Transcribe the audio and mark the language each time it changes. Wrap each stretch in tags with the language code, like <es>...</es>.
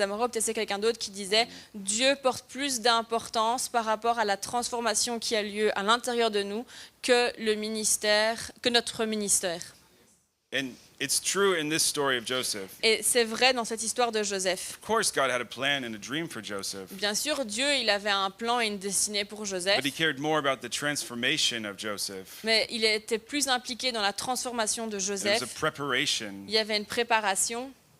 <fr>Elzamoro, peut-être c'est quelqu'un d'autre qui disait Dieu porte plus d'importance par rapport à la transformation qui a lieu à l'intérieur de nous que notre ministère.</fr> <en>And it's true in this story of Joseph.</en> <fr>Et c'est vrai dans cette histoire de Joseph.</fr> <en>Of course, God had a plan and a dream for Joseph,</en> <fr>Bien sûr, Dieu, il avait un plan et une destinée pour Joseph,</fr> <en>but he cared more about the transformation of Joseph.</en> <fr>mais il était plus impliqué dans la transformation de</fr> <en>It was a</en> <fr>Joseph.</fr> <en>preparation.</en> <fr>Il y avait une préparation.</fr>